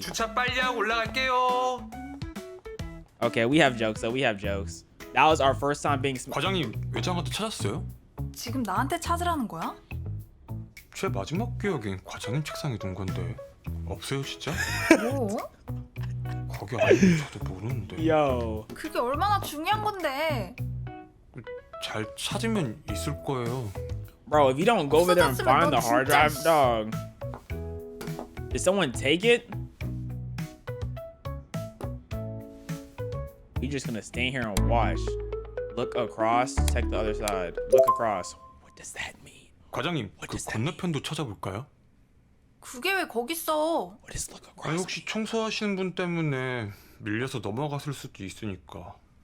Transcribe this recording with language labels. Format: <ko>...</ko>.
<ko>주차 빨리 하고 올라갈게요.</ko> <en>Okay, we have jokes, though. We have jokes. That was our first time being.</en> <ko>과장님, 외장하드 찾았어요? 지금 나한테 찾으라는 거야? 제 마지막 기억엔 과장님 책상에 둔 건데 없어요 진짜? 뭐? 거기 아니면 저도 모르는데.</ko> <en>Yo.</en> <ko>그게 얼마나 중요한 건데. 잘 찾으면 있을 거예요.</ko> <en>Bro, if you don't go over there and find the hard drive, dog. Did someone take it? We just gonna stand here and watch. Look across, check the other side. Look across. What does that mean?</en> <ko>과장님, 그 건너편도 찾아볼까요? 그게 왜 거기 있어?</ko> <en>What is look across?</en> <ko>아니 혹시 청소하시는 분 때문에 밀려서 넘어갔을 수도 있으니까.</ko>